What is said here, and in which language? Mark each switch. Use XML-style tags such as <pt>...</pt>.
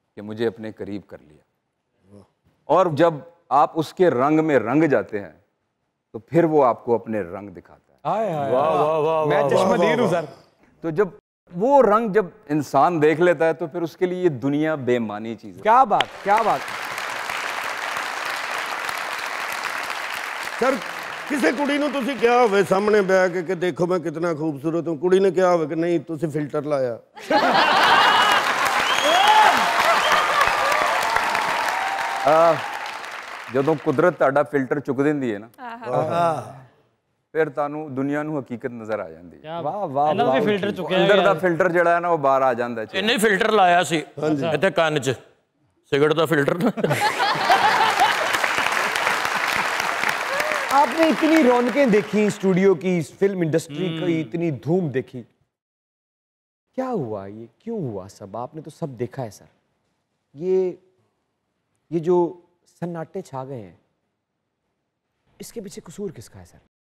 <hi>कि मुझे अपने करीब कर लिया। और जब आप उसके रंग में रंग जाते हैं तो फिर वो आपको अपने रंग दिखाता है। वाह वाह वाह। मैं चश्मदीद हूं सर। तो जब वो रंग जब इंसान देख लेता है तो फिर उसके लिए ये दुनिया बेमानी चीज है। क्या बात, क्या बात। सर किसी</hi> <pa>कुड़ी ਨੂੰ ਤੁਸੀਂ ਕਿਹਾ ਹੋਵੇ ਸਾਹਮਣੇ ਬੈ ਕੇ ਕਿ ਦੇਖੋ ਮੈਂ ਕਿੰਨਾ ਖੂਬਸੂਰਤ ਹੂੰ, ਕੁੜੀ ਨੇ ਕਿਹਾ ਹੋਵੇ ਕਿ ਨਹੀਂ ਤੁਸੀਂ ਫਿਲਟਰ ਲਾਇਆ? ਜਦੋਂ ਕੁਦਰਤ ਤੁਹਾਡਾ ਫਿਲਟਰ ਚੁੱਕ ਦਿੰਦੀ ਹੈ ਨਾ ਫਿਰ ਤੁਹਾਨੂੰ ਦੁਨੀਆ ਨੂੰ ਹਕੀਕਤ ਨਜ਼ਰ ਆ ਜਾਂਦੀ ਹੈ। ਵਾਹ ਵਾਹ ਇਹਨਾਂ ਵੀ ਫਿਲਟਰ ਚੁੱਕਿਆ ਅੰਦਰ ਦਾ ਫਿਲਟਰ ਜਿਹੜਾ ਹੈ ਨਾ ਉਹ ਬਾਹਰ ਆ ਜਾਂਦਾ ਹੈ। ਇਹਨੇ ਫਿਲਟਰ ਲਾਇਆ ਸੀ ਇੱਥੇ ਕੰਨ 'ਚ, ਸਿਗਰਟ ਦਾ ਫਿਲਟਰ ਨਾ।</pa> <hi>आपने इतनी रौनकें देखी स्टूडियो की, फिल्म इंडस्ट्री की इतनी धूम देखी, क्या हुआ, ये क्यों हुआ सब? आपने तो सब देखा है सर। ये जो सन्नाटे छा गए हैं, इसके पीछे कसूर किसका है सर?</hi>